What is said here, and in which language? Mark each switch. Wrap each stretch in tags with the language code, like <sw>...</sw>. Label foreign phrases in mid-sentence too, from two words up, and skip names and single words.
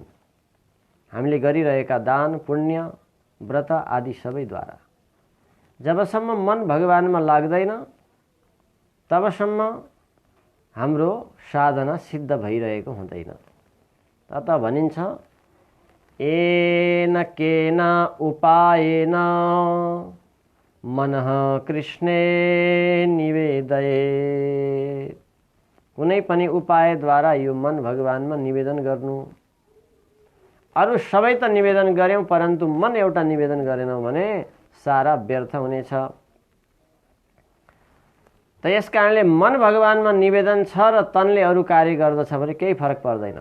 <ne>हामीले गरिरहेका दान, पुण्य, व्रत आदि सबैद्वारा जबसम्म मन भगवानमा लाग्दैन तबसम्म हाम्रो साधना सिद्ध भइरहेको हुँदैन।</ne> <sa>तत भनिन्छ येन केन उपायेन मनः कृष्णे निवेदयेत्।</sa> <ne>कुनै पनि उपायद्वारा यो मन भगवानमा निवेदन गर्नु। अरू सबै त निवेदन गर्यौं परन्तु मन एउटा निवेदन गरेनौं भने सारा व्यर्थ हुनेछ। त यसकारणले मन भगवानमा निवेदन छ र तनले अरू कार्य गर्दछ भने केही फरक पर्दैन।</ne>